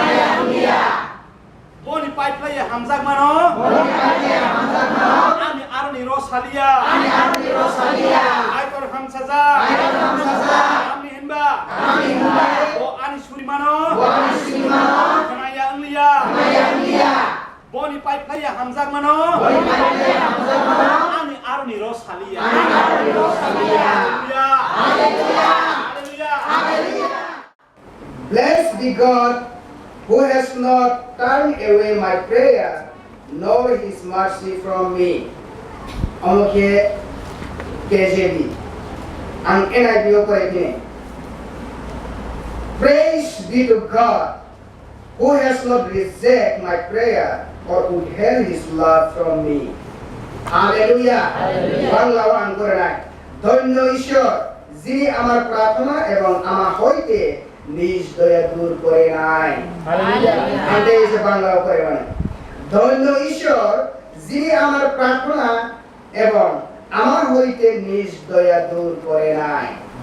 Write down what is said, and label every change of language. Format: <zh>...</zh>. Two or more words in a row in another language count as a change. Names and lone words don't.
<trp>boni paiplaya hamzak mano ani arni rosalia Kaitor hamsaza tamni hinba bo ani suri mano khnaya inglia boni paiplaya hamzak mano ani arni rosalia Hallelujah.</trp> <en>Blessed be God who has not turned away my prayer nor his mercy from me.</en> <trp>Amoke KJV. Ang NIV ko ito.</trp> <en>Praise be to God who has not rejected my prayer or withheld his love from me. Hallelujah.</en> <bn>বাংলাও আন করে নাই ধন্য ঈশ্বর যিনি আমার প্রার্থনা এবং আমার হইতে নিজ দয়া দূর করে নাই আনতে এসে বাংলাও করে মানে ধন্য ঈশ্বর যিনি আমার প্রার্থনা এবং আমার হইতে নিজ দয়া দূর করে নাই</bn>